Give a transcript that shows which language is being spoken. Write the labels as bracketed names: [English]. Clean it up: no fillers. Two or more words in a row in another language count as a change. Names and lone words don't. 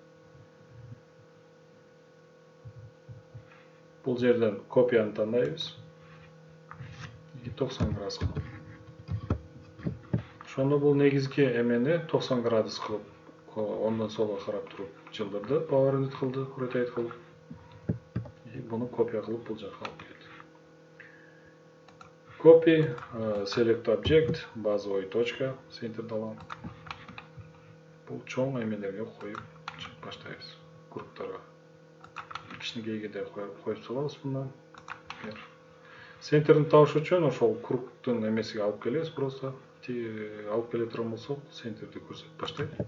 [Kyrgyz] Бул жерден копияны тандайбыз. 90 градуска. Ошондо бул негизги эмени 90 градус кылып, ондон солго карап туруп жылдырды, power кылды, rotate кылып. Буну копия кылып бул жака алып келди. [English] Copy, select object, [Russian] базовый точка, [Kyrgyz] centerди алам. Бул чоң эмелерге коюп баштайбыз. Кругтарга. Кичинекейге да коюп салабыз мындан. Centerди табыш үчүн ошол кругтун эмесиге алып келебиз, просто алып келе турган болсок, centerди көрсөтүп баштайт.